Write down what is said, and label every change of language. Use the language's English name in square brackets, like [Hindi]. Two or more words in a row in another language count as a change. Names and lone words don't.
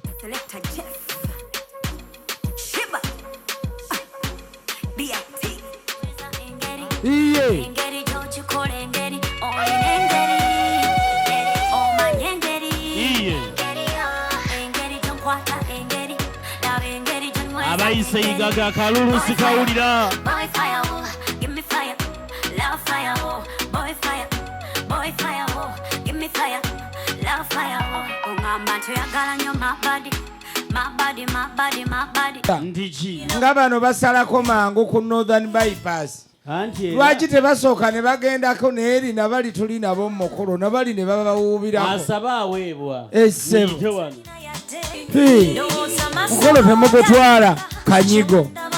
[Ganda] Selector Jeff. Shiba. B I T. Iye. Engeri gy'okikola, engeri olina engeri. Omanya engeri. Iye. Engeri, engeri gy'onkwata, engeri. Laba engeri gy'onyweza, Abayise engeri. Igaga, akalulu sikawulira. [English] Boy fire, oh, give me fire. Love fire, oh, boy fire. Boy fire, oh, give me fire. Love fire, oh. [Ganda] Ongamba nti oyagala nnyo [English] my body. My body, my body, my body. [Ganda] Ndi ki? Nga bano basalako mangu ku Northern Bypass. Anti era Lwaki tebasooka ne bagendako n'eri na bali tuli nabo mu mukolo, na bali ne babawuubirako? Asaba aweebwa. Essebo. Muyite wano. Hi. Mukolo temugutwala, Kanyigo.